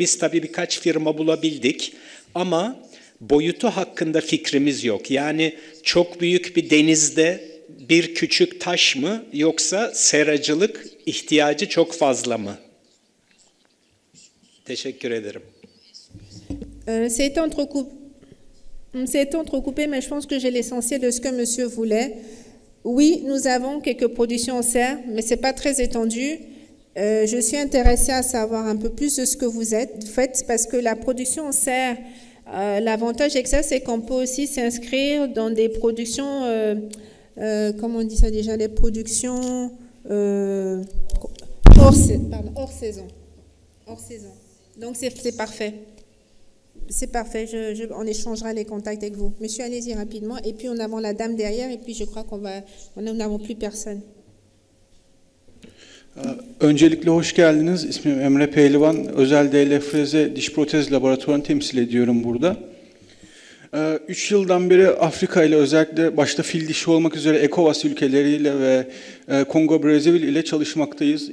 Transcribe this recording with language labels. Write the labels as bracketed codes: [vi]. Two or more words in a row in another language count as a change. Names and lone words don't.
[tr] Biz tabii birkaç firma bulabildik ama boyutu hakkında fikrimiz yok. Yani çok büyük bir denizde bir küçük taş mı yoksa seracılık ihtiyacı çok fazla mı? Teşekkür ederim. [fr] C'est entrecoupé, mais je pense que j'ai l'essentiel de ce que monsieur voulait. Oui, nous avons quelques productions en serre, mais ce n'est pas très étendu. Je suis intéressée à savoir un peu plus de ce que vous faites, parce que la production en serre, l'avantage avec ça, c'est qu'on peut aussi s'inscrire dans des productions, comment on dit ça déjà, des productions hors saison. Hors saison. Donc c'est parfait. C'est parfait, on échangera les contacts avec vous. Monsieur, allez-y rapidement. Et puis, on a la dame derrière. Et puis, je crois nous n'avons plus personne. [tr] Öncelikle hoş geldiniz. İsmim Emre Pehlivan. Özel DL Freze Diş Protez Laboratuvarı'nı temsil ediyorum burada. 3 yıldan beri Afrika ile özellikle başta fil dişi olmak üzere ECOWAS ülkeleriyle ve Kongo Brazzaville ile çalışmaktayız.